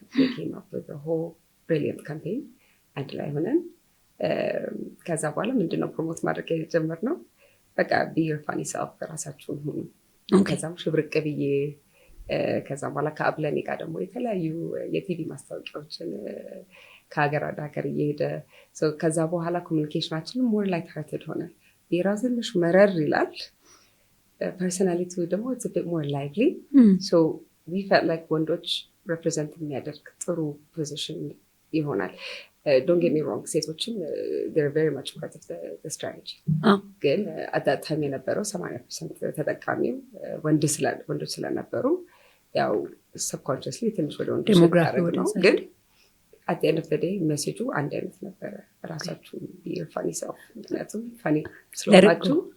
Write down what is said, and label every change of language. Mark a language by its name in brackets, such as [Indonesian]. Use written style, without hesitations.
[English] They came up with a whole brilliant campaign [Amharic] አንድ ላይ ሆነን ከዛ በኋላ ምንድነው ፕሮሞት ማድረግ የጀመርነው በቃ [English] be your funny self [Amharic] ራሳችሁን ሁኑ። ከዛም ሽብርቅ ብዬ ከዛም በኋላ ከአብለኔ ጋር ደግሞ የተለያዩ የቲቪ ማስታወቂያዎችን ከሀገር ወደ ሀገር እየሄደ ከዛ በኋላ ኮሚኒኬሽናችን ሞር ላይት ሃርትድ ሆነ። ቢራው ትንሽ መረር ይላል፣ ፐርሶናሊቲ ደግሞ [English] it's a bit more lively. So we felt like [Amharic] ወንዶች ሪፕሬዘንት የሚያደርግ ጥሩ ፖዚሽን ይሆናል። [English] Don't get me wrong, [Amharic] ሴቶችም [English] they're very much part of the strategy. [Amharic] ግን [English] at that time [Amharic] የነበረው 80% ተጠቃሚው ወንዶች ስለነበሩ ያው subconsciously ትንሽ ወደ ወንዶች ነው። ግን [English] at the end of the day [Amharic] ሜሴጁ አንድ አይነት ነበረ፣ ራሳችሁ [English] funny self። [Amharic] ምክንያቱም funny ስለሆናችሁ